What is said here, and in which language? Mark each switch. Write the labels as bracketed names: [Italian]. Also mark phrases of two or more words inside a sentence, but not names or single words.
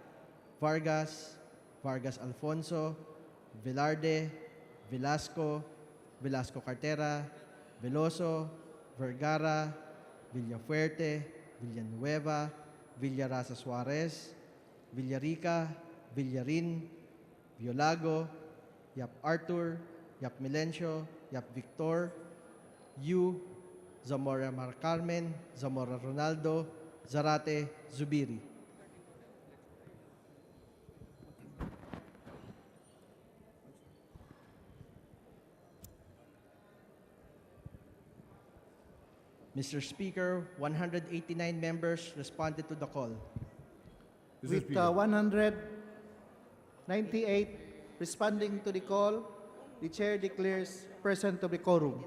[English] Vargas, Vargas Alfonso, Velarde, Velasco, Velasco Cartera, Veloso, Vergara, Villafuerte, Villanueva, Villarasa Suarez, Villarica, Villarin, Violago, Yap Arthur, Yap Milencio, Yap Victor, Yu, Zamora Mar Carmen, Zamora Ronaldo, Zarate Zubiri. Mr. Speaker, 189 members responded to the call. With 198 responding to the call, the chair declares present to the quorum.